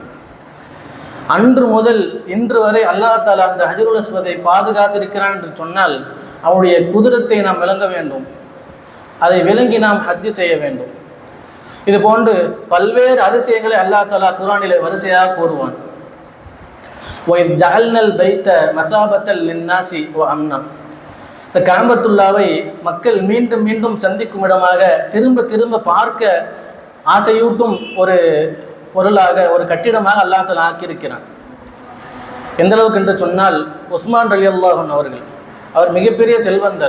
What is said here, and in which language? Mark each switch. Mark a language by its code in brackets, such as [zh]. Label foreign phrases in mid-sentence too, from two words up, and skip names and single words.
[ta] அன்று முதல் இன்று வரை [ar] الله تعالى [ta] அந்த [ar] الحجر الأسود [ta] பாதுகாத்திருக்கிறான் என்று சொன்னால் அவனுடைய குதிரத்தை நாம் விளங்க வேண்டும். அதை விளங்கி நாம் ஹஜ் செய்ய வேண்டும். இது போன்று பல்வேறு அதிசயங்களை [ar] الله تعالى [ta] குர்ஆனிலே வரிசையாக கூறுவான். [ar] وَإِذْ جَعَلْنَا الْبَيْتَ مَثَابَةً لِلنَّاسِ وَأَمْنًا. [ta] இந்த கஅபத்துல்லாவை மக்கள் மீண்டும் மீண்டும் சந்திக்கும் இடமாக, திரும்ப திரும்ப பார்க்க ஆசையூட்டும் ஒரு பொருளாக, ஒரு கட்டிடமாக [ar] الله تعالى [ta] ஆக்கியிருக்கிறான். எந்த அளவுக்கு என்று சொன்னால், உஸ்மான் [ar] رضي الله عنه [ta] அவர்கள், அவர் மிகப்பெரிய செல்வந்தர்.